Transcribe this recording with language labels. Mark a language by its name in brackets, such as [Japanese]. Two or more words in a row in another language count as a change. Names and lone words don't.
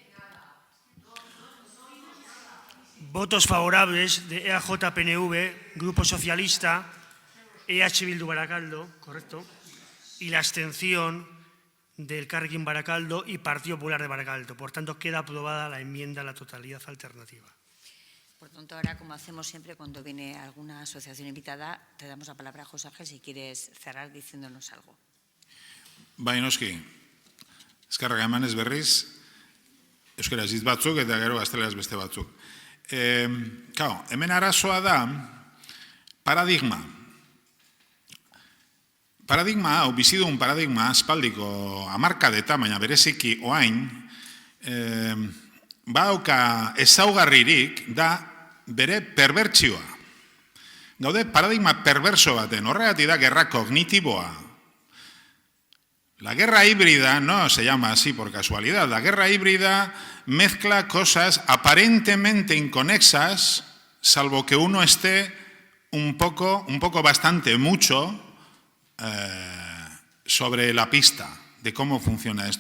[Spanish] Votos favorables de EAJ, PNV, Grupo Socialista, EH Bildu Barakaldo, correcto, y la abstención del Elkarrekin Barakaldo y Partido Popular de Barakaldo. Por tanto, queda aprobada la enmienda a la totalidad alternativa. Por tanto, ahora, como hacemos siempre cuando viene alguna asociación invitada, te damos la palabra a José Ángel si quieres cerrar diciéndonos algo. [Basque] Noski, eskerrak emanez berriz, euskaraz hitz batzuk eta gero gazteleraz beste batzuk. Hemen arazoa da paradigma. Paradigma hau, bizidun paradigma aspaldiko hamarkadeta, baina bereziki oain, badauka ezaugarririk da bere perbertsioa. Gaude paradigma perverso baten, horregatik da gerra kognitiboa. [Spanish] La guerra híbrida no se llama así por casualidad. La guerra híbrida mezcla cosas aparentemente inconexas, salvo que uno esté un poco bastante mucho sobre la pista de cómo funciona esto.